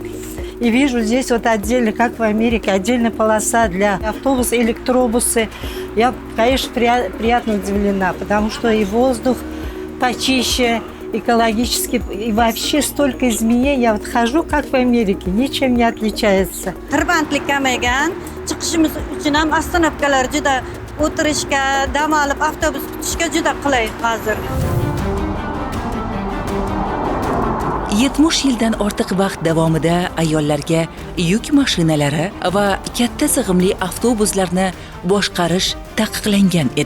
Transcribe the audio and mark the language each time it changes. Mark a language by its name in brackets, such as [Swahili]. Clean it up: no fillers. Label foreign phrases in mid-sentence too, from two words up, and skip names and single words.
[Russian] И вижу здесь вот отдельно, как в Америке, отдельная полоса для автобуса, электробусы. Я, конечно, приятно удивлена, потому что и воздух почище, экологически, и вообще столько изменений. Я вот хожу, как в Америке, ничем не отличается. [Uzbek] Tirbandlik kamaygan, chiqishimiz uchun ham oстановkalar juda o'tirishga, dam olib avtobus kutishga juda qulay hozir. 70 yildan ortiq vaqt davomida ayollarga yuk mashinalari va katta sig'imli avtobuslarni boshqarish taqiqlangan edi.